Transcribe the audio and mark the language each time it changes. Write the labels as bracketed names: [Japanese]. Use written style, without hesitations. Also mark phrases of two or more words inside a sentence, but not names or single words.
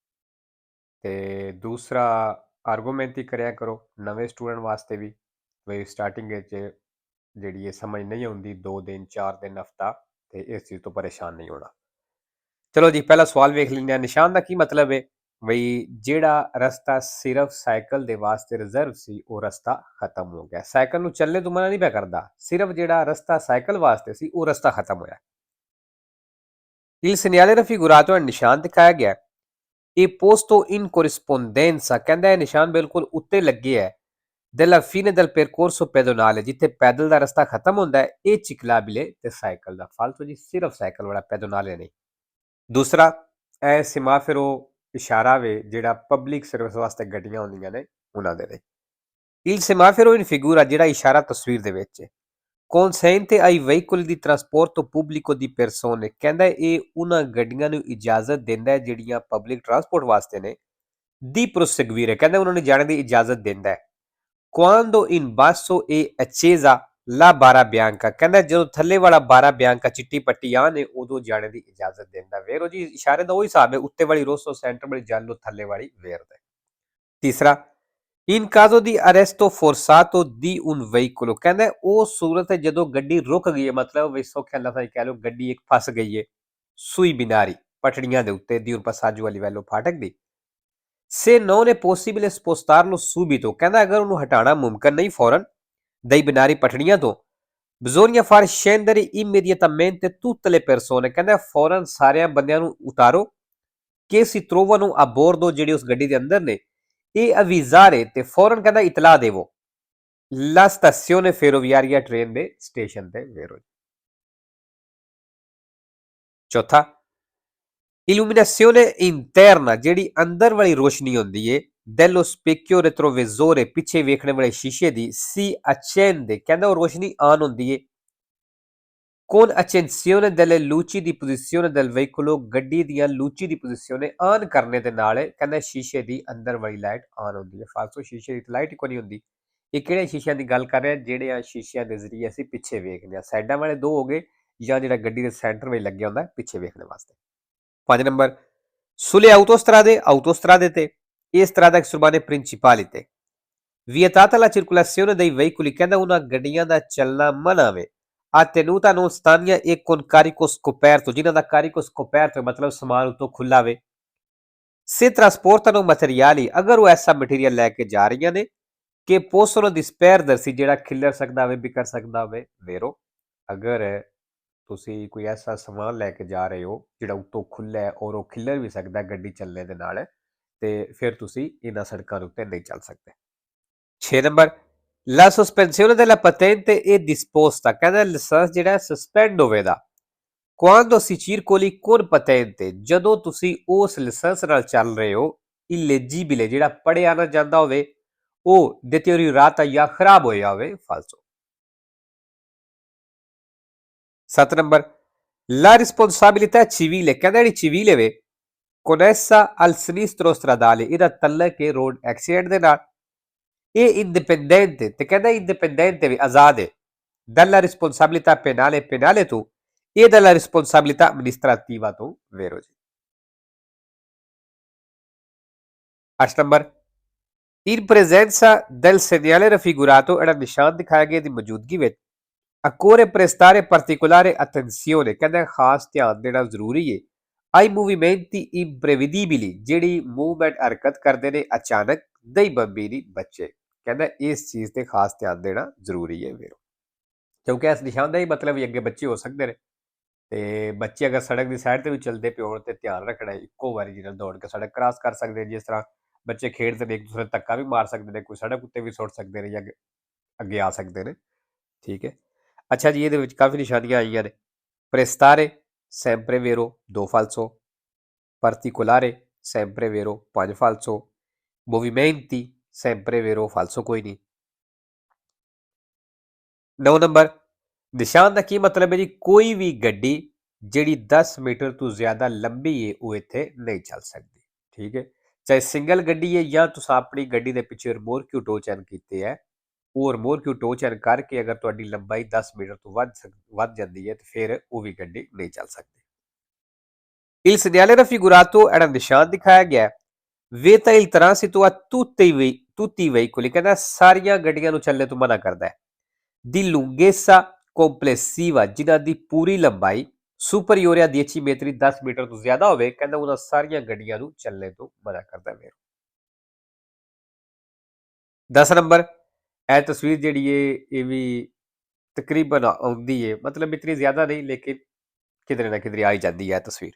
[Punjabi] ਤੇ ਦੂਸਰਾ ਆਰਗੂਮੈਂਟ ਕਰਿਆ ਕਰੋ ਨਵੇਂ ਸਟੂਡੈਂਟ ਵਾਸਤੇ ਵੀ, ਬਈ ਸਟਾਰਟਿੰਗ ਵਿੱਚ ਜਿਹੜੀ ਇਹ ਸਮਝ ਨਹੀਂ ਆਉਂਦੀ 2 ਦਿਨ 4 ਦਿਨ ਹਫਤਾ, ਤੇ ਇਸ ਚੀਜ਼ ਤੋਂ ਪਰੇਸ਼ਾਨ ਨਹੀਂ ਹੋਣਾ। ਚਲੋ ਜੀ, ਪਹਿਲਾ ਸਵਾਲ ਵੇਖ ਲੈਂਦੇ ਹਾਂ। ਨਿਸ਼ਾਨ ਦਾ ਕੀ ਮਤਲਬ ਹੈ? ਬਈ ਜਿਹੜਾ ਰਸਤਾ ਸਿਰਫ ਸਾਈਕਲ ਦੇ ਵਾਸਤੇ ਰਿਜ਼ਰਵ ਸੀ ਉਹ ਰਸਤਾ ਖਤਮ ਹੋ ਗਿਆ। ਸਾਈਕਲ ਨੂੰ ਚੱਲਣੇ ਤੋਂ ਮਨਾ ਨਹੀਂ ਪਿਆ ਕਰਦਾ, ਸਿਰਫ ਜਿਹੜਾ ਰਸਤਾ ਸਾਈਕਲ ਵਾਸਤੇ ਸੀ ਉਹ ਰਸਤਾ ਖਤਮ ਹੋਇਆ। [Italian] Il segnale raffigurato è il [Punjabi] ਨਿਸ਼ਾਨ ਦਿਖਾਇਆ ਗਿਆ। [Italian] ਇਹ posto in corrispondenza [Punjabi] ਕਹਿੰਦਾ ਇਹ ਨਿਸ਼ਾਨ ਬਿਲਕੁਲ ਉੱਤੇ ਲੱਗੇ ਹੈ [Italian] della fine del percorso pedonale, [Punjabi] ਜਿੱਥੇ ਪੈਦਲ ਦਾ ਰਸਤਾ ਖਤਮ ਹੁੰਦਾ ਹੈ। ਇਹ ciclabile ਤੇ ਸਾਈਕਲ ਦਾ ਫਾਲਤੂ ਜੀ, ਸਿਰਫ ਸਾਈਕਲ ਵਾਲਾ, ਪੈਦੋਨਾਲੇ ਨਹੀਂ। ਦੂਸਰਾ, ਇਹ ਸਿਮਾਫਿਰੋ ਇਸ਼ਾਰਾ ਵੇ ਜਿਹੜਾ [English] public service [Punjabi] ਵਾਸਤੇ ਗੱਡੀਆਂ ਹੁੰਦੀਆਂ ਨੇ ਉਹਨਾਂ ਦੇ ਲਈ। [Italian] Il semaforo in figura [Punjabi] ਜਿਹੜਾ ਇਸ਼ਾਰਾ ਤਸਵੀਰ ਦੇ ਵਿੱਚ ਹੈ, [Italian] consente ai veicoli di trasporto pubblico di persone [Punjabi] ਕਹਿੰਦਾ ਇਹ ਉਹਨਾਂ ਗੱਡੀਆਂ ਨੂੰ ਇਜਾਜ਼ਤ ਦਿੰਦਾ ਹੈ ਜਿਹੜੀਆਂ [English] public transport [Punjabi] ਵਾਸਤੇ ਨੇ, [Italian] di proseguire [Punjabi] ਕਹਿੰਦਾ ਉਹਨਾਂ ਨੂੰ ਜਾਣ ਦੀ ਇਜਾਜ਼ਤ ਦਿੰਦਾ ਹੈ। [Italian] Quando in basso è accesa la barra bianca [Punjabi] ਕਹਿੰਦਾ ਜਦੋਂ ਥੱਲੇ ਵਾਲਾ [Italian] barra bianca [Punjabi] ਚਿੱਟੀ ਪੱਟੀ ਆ ਨੇ ਉਦੋਂ ਜਾਣੇ ਦੀ ਇਜਾਜ਼ਤ ਦਿੰਦਾ। ਵੇਰੋ ਜੀ ਇਸ਼ਾਰੇ ਦਾ ਉਹ ਹਿਸਾਬ ਹੈ, ਉੱਤੇ ਵਾਲੀ ਰੋਸੋ, ਸੈਂਟਰ ਵਾਲੀ ਜਾਲੋ, ਥੱਲੇ ਵਾਲੀ ਵੇਰਦਾ। ਤੀਸਰਾ, [Italian] in caso di arresto forzato di un veicolo [Punjabi] ਕਹਿੰਦਾ ਉਹ ਸੂਰਤ ਹੈ ਜਦੋਂ ਗੱਡੀ ਰੁਕ ਗਈ ਹੈ, ਮਤਲਬ ਵੀ ਸੌਖੇ ਲਫ਼ਜ਼ ਕਹਿ ਲਓ ਗੱਡੀ ਇੱਕ ਫਸ ਗਈ ਹੈ [Italian] sui binari [Punjabi] ਪਟੜੀਆਂ ਦੇ ਉੱਤੇ ਦੀ [Italian] un passaggio a livello [Punjabi] ਫਾਟਕ ਦੀ। [Italian] Se non è possibile spostarlo subito [Punjabi] ਕਹਿੰਦਾ ਅਗਰ ਉਹਨੂੰ ਹਟਾਉਣਾ ਮੁਮਕਿਨ ਨਹੀਂ ਫੌਰਨ [Italian] dai binari [Punjabi] ਪਟੜੀਆਂ ਤੋਂ, [Italian] bisogna far scendere immediatamente tutte le persone [Punjabi] ਕਹਿੰਦਾ ਫੌਰਨ ਸਾਰਿਆਂ ਬੰਦਿਆਂ ਨੂੰ ਉਤਾਰੋ [Italian] che si trovano a bordo [Punjabi] ਜਿਹੜੇ ਉਸ ਗੱਡੀ ਦੇ ਅੰਦਰ ਨੇ, ਇਹ avvisare ਤੇ ਫੌਰਨ ਕਹਿੰਦਾ ਇਤਲਾਹ ਦੇਵੋ [Italian] la stazione ferroviaria [Punjabi] ਟ੍ਰੇਨ ਦੇ ਸਟੇਸ਼ਨ ਤੇ। ਵੇਰੋ ਚੌਥਾ, [Italian] illuminazione interna [Punjabi] ਜਿਹੜੀ ਅੰਦਰ ਵਾਲੀ ਰੋਸ਼ਨੀ ਹੁੰਦੀ ਏ [Italian] dello specchio retrovisore [Punjabi] ਪਿੱਛੇ ਵੇਖਣ ਵਾਲੇ ਸ਼ੀਸ਼ੇ ਦੀ [Italian] si accende [Punjabi] ਕਹਿੰਦਾ ਉਹ ਰੋਸ਼ਨੀ ਆਨ ਹੁੰਦੀ ਏ [Italian] con accensione delle luci di posizione del veicolo [Punjabi] ਗੱਡੀ ਦੀਆਂ [Italian] luci di posizione [Punjabi] ਆਨ ਕਰਨੇ ਦੇ ਨਾਲ ਕਹਿੰਦਾ ਸ਼ੀਸ਼ੇ ਦੀ ਅੰਦਰ ਵਾਲੀ ਲਾਈਟ ਆਨ ਹੁੰਦੀ ਹੈ। ਫਾਲਤੂ ਸ਼ੀਸ਼ੇ ਦੀ ਲਾਈਟ ਕੋਈ ਨਹੀਂ ਹੁੰਦੀ। ਇਹ ਕਿਹੜੇ ਸ਼ੀਸ਼ਿਆਂ ਦੀ ਗੱਲ ਕਰ ਰਿਹਾ? ਜਿਹੜੇ ਸ਼ੀਸ਼ਿਆਂ ਦੇ ਜ਼ਰੀਏ ਅਸੀਂ ਪਿੱਛੇ ਵੇਖਦੇ ਹਾਂ। ਸਾਈਡਾਂ ਵਾਲੇ 2 ਹੋ ਗਏ, ਜਾਂ ਜਿਹੜਾ ਗੱਡੀ ਦੇ ਸੈਂਟਰ ਵਿੱਚ ਲੱਗਿਆ ਹੁੰਦਾ ਪਿੱਛੇ ਵੇਖਣ ਵਾਸਤੇ। 5 ਨੰਬਰ, [Italian] sulle autostrade [Punjabi] ਤੇ ਇਸ ਤਰ੍ਹਾਂ ਦਾ ਸੁਰਬਾਨੇ ਪ੍ਰਿੰਸੀਪਾਲੀ [Italian] vietata la circolazione dei veicoli [Punjabi] ਕਹਿੰਦਾ ਉਹਨਾਂ ਗੱਡੀਆਂ ਦਾ ਚੱਲਣਾ ਮਨਾ ਵੇ [Italian] attenuta non stania e con carico scoperto [Punjabi] ਜਿਨ੍ਹਾਂ ਦਾ [Italian] carico scoperto [Punjabi] ਮਤਲਬ ਸਮਾਨ ਉਤੋਂ ਖੁੱਲਾ ਵੇ। [Italian] se trasportano materiali [Punjabi] ਅਗਰ ਉਹ ਐਸਾ ਮਟੀਰੀਅਲ ਲੈ ਕੇ ਜਾ ਰਹੀਆਂ ਨੇ [Italian] che possono disperdersi, [Punjabi] ਜਿਹੜਾ ਖਿੱਲਰ ਸਕਦਾ ਹੋਵੇ, ਵਿਖਰ ਸਕਦਾ ਹੋਵੇ। vero, ਅਗਰ ਤੁਸੀਂ ਕੋਈ ਐਸਾ ਸਮਾਨ ਲੈ ਕੇ ਜਾ ਰਹੇ ਹੋ ਜਿਹੜਾ ਉੱਤੋਂ ਖੁੱਲ੍ਹਾ ਹੈ ਔਰ ਉਹ ਖਿੱਲਰ ਵੀ ਸਕਦਾ ਗੱਡੀ ਚੱਲਣੇ ਦੇ ਨਾਲ, ਤੇ ਫਿਰ ਤੁਸੀਂ ਇਹਨਾਂ ਸੜਕਾਂ ਦੇ ਉੱਤੇ ਨਹੀਂ ਚੱਲ ਸਕਦੇ। 6 ਨੰਬਰ, [Italian] la sospensione della patente è disposta, [Punjabi] ਕਹਿੰਦਾ ਲਾਇਸੈਂਸ ਜਿਹੜਾ ਸਸਪੈਂਡ ਹੋਵੇਗਾ [Italian] quando si circoli con patente, [Punjabi] ਜਦੋਂ ਤੁਸੀਂ ਉਸ ਲਾਇਸੈਂਸ ਨਾਲ ਚੱਲ ਰਹੇ ਹੋ। ਇਲੀਜੀਬਲ ਜਿਹੜਾ ਪੜਿਆ ਨਾ ਜਾਂਦਾ ਹੋਵੇ, ਉਹ deteriorata ਜਾਂ ਖਰਾਬ ਹੋਇਆ ਹੋਵੇ, ਫਾਲਸੋ। 7 ਨੰਬਰ, [Italian] la responsabilità civile, [Punjabi] ਕਹਿੰਦਾ ਜਿਹੜੀ [Italian] civile ਵੇ connessa al sinistro stradale, [Punjabi] ਇਹਦਾ ਤਲਕ ਹੈ [English] road accident [Punjabi] ਦੇ ਨਾਲ। ਇਹ ਇੰਡੀਪੈਂਡੈਂਟ ਤੇ ਕਹਿੰਦਾ ਇੰਡੀਪੈਂਡੈਂਟ ਵੀ ਆਜ਼ਾਦ ਹੈ [Italian] dalla responsabilità penale [Punjabi] ਤੋਂ [Italian] e dalla responsabilità amministrativa [Punjabi] ਤੋਂ, vero ਜੀ। 8 ਨੰਬਰ, [Italian] in presenza del segnale raffigurato, [Punjabi] ਜਿਹੜਾ ਨਿਸ਼ਾਨ ਦਿਖਾਇਆ ਗਿਆ ਦੀ ਮੌਜੂਦਗੀ ਵਿੱਚ [Italian] occorre prestare particolare attenzione, [Punjabi] ਕਹਿੰਦਾ ਖਾਸ ਧਿਆਨ ਦੇਣਾ ਜ਼ਰੂਰੀ ਹੈ [Italian] ai movimenti imprevedibili, [Punjabi] ਜਿਹੜੀ ਮੂਵਮੈਂਟ ਹਰਕਤ ਕਰਦੇ ਨੇ ਅਚਾਨਕ, [Italian] dei bambini, [Punjabi] ਬੱਚੇ। ਕਹਿੰਦਾ ਇਸ ਚੀਜ਼ ਤੇ ਖਾਸ ਧਿਆਨ ਦੇਣਾ ਜ਼ਰੂਰੀ ਹੈ ਵੀਰੋ, ਕਿਉਂਕਿ ਇਸ ਨਿਸ਼ਾਨ ਦਾ ਹੀ ਮਤਲਬ ਵੀ ਅੱਗੇ ਬੱਚੇ ਹੋ ਸਕਦੇ ਨੇ, ਤੇ ਬੱਚੇ ਅਗਰ ਸੜਕ ਦੀ ਸਾਈਡ ਤੇ ਵੀ ਚੱਲਦੇ ਪਏ ਹੋਣ ਤੇ ਧਿਆਨ ਰੱਖਣਾ ਇੱਕੋ ਵਾਰੀ ਜਿਹਨਾਂ ਦੌੜ ਕੇ ਸੜਕ ਕ੍ਰਾਸ ਕਰ ਸਕਦੇ, ਜਿਸ ਤਰ੍ਹਾਂ ਬੱਚੇ ਖੇਡਦੇ ਨੇ ਇੱਕ ਦੂਸਰੇ ਧੱਕਾ ਵੀ ਮਾਰ ਸਕਦੇ ਨੇ, ਕੋਈ ਸੜਕ ਉੱਤੇ ਵੀ ਸੁੱਟ ਸਕਦੇ ਨੇ ਜਾਂ ਅੱਗੇ ਆ ਸਕਦੇ ਨੇ, ਠੀਕ ਹੈ। ਅੱਛਾ ਜੀ, ਇਹਦੇ ਵਿੱਚ ਕਾਫੀ ਨਿਸ਼ਾਨੀਆਂ ਆਈਆਂ ਨੇ। [Italian] prestare sempre vero, 2 falso, particolare sempre vero, 5 falso, movimenti sempre vero, [Punjabi] falso ਕੋਈ ਨਹੀਂ। 9 ਨੰਬਰ, ਨਿਸ਼ਾਨ ਦਾ ਕੀ ਮਤਲਬ ਹੈ ਜੀ, ਕੋਈ ਵੀ ਗੱਡੀ ਜਿਹੜੀ 10 ਮੀਟਰ ਤੋਂ ਜ਼ਿਆਦਾ ਲੰਬੀ ਹੈ ਉਹ ਇੱਥੇ ਨਹੀਂ ਚੱਲ ਸਕਦੀ, ਠੀਕ ਹੈ। ਚਾਹੇ ਸਿੰਗਲ ਗੱਡੀ ਹੈ ਜਾਂ ਤੁਸੀਂ ਆਪਣੀ ਗੱਡੀ ਦੇ ਪਿੱਛੇ ਰਿਮੋਰਕਿਊ ਟੋ ਚੈਨ ਕੀਤੇ ਹੈ, ਉਹ ਰਿਮੋਰਕਿਊ ਟੋ ਚੈਨ ਕਰਕੇ ਅਗਰ ਤੁਹਾਡੀ ਲੰਬਾਈ 10 ਮੀਟਰ ਤੋਂ ਵੱਧ ਜਾਂਦੀ ਹੈ ਤੇ ਫਿਰ ਉਹ ਵੀ ਗੱਡੀ ਨਹੀਂ ਚੱਲ ਸਕਦੀ। [Italian] Il segnale raffigurato era [Punjabi] ਨਿਸ਼ਾਨ ਦਿਖਾਇਆ ਗਿਆ [Italian] vieta il transito a tutti i veicoli, [Punjabi] ਕਹਿੰਦਾ ਸਾਰੀਆਂ ਗੱਡੀਆਂ ਨੂੰ ਚੱਲਣੇ ਤੋਂ ਮਨਾ ਕਰਦਾ ਹੈ। [Italian] di lunghezza complessiva, [Punjabi] ਜਿਨ੍ਹਾਂ ਦੀ ਪੂਰੀ ਲੰਬਾਈ [Italian] superiore a 10 metri, [Punjabi] 10 ਮੀਟਰ ਤੋਂ ਜ਼ਿਆਦਾ ਹੋਵੇ, ਕਹਿੰਦਾ ਉਹਨਾਂ ਸਾਰੀਆਂ ਗੱਡੀਆਂ ਨੂੰ ਚੱਲਣੇ ਤੋਂ ਮਨਾ ਕਰਦਾ ਹੈ। 10 ਨੰਬਰ, ਇਹ ਤਸਵੀਰ ਜਿਹੜੀ ਹੈ ਇਹ ਵੀ ਤਕਰੀਬਨ ਆਉਂਦੀ ਹੈ, ਮਤਲਬ ਇਤਨੀ ਜ਼ਿਆਦਾ ਨਹੀਂ ਲੇਕਿਨ ਕਿਧਰੇ ਨਾ ਕਿਧਰੇ ਆਈ ਜਾਂਦੀ ਹੈ ਤਸਵੀਰ।